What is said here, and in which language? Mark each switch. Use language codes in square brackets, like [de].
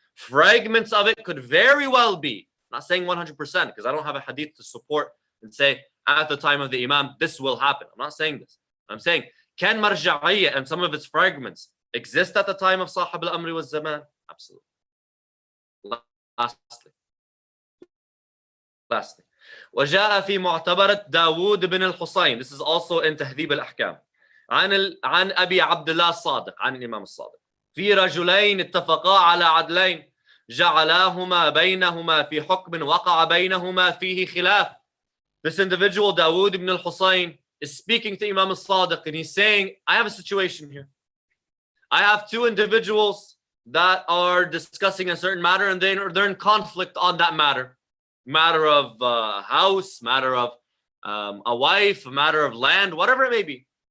[en] Fragments of it could very well be. I'm not saying 100% because I don't have a hadith to support and say at the time of the Imam, this will happen. I'm not saying this. I'm saying, can marja'iyya and some of its fragments exist at the time of Sahib al-Amri wa Zaman? Absolutely. [ar] Lastly, وجاء في معتبرة داود بن الحصين. [en] This is also in تهذيب الأحكام. [ar] عن أبي عبد الله الصادق عن الإمام الصادق. في رجلين اتفقا على عدلين جعلاهما بينهما في حكم وقع بينهما فيه خلاف. [en] This individual, Dawood ibn al-Husayn, is speaking to Imam al-Sadiq and he's saying, I have a situation here. I have two individuals that are discussing a certain matter and they're in conflict on that matter. Matter of house, matter of a wife, a matter of land, whatever it may be.